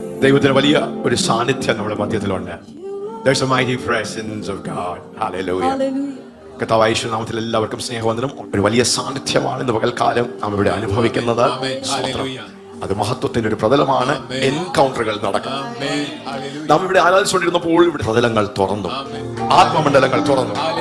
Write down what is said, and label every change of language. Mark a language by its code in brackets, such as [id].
[ml] ദൈവത്തിന് വലിയ ഒരു സാന്നിധ്യം നമ്മുടെ മധ്യത്തിലുണ്ട്. [en] There's a mighty presence of God. Hallelujah. [ml] കർത്താവായ യേശുവിന്റെ നാമത്തിൽ എല്ലാവർക്കും സ്നേഹവന്ദനം. ഒരു വലിയ സാന്നിധ്യമാണ് ഇന്ന് പകൽക്കാലം നാം ഇവിടെ അനുഭവിക്കുന്നത്. അത് മഹത്വത്തിന്റെ ഒരു പ്രതലമാണ്. എൻകൗണ്ടറുകൾ നടക്കും. നാം ഇവിടെ ആരാധിച്ചുകൊണ്ടിരുന്നപ്പോൾ ഇവിടെ പ്രതലങ്ങൾ തുറന്നു, ആത്മമണ്ഡലങ്ങൾ തുറന്നു.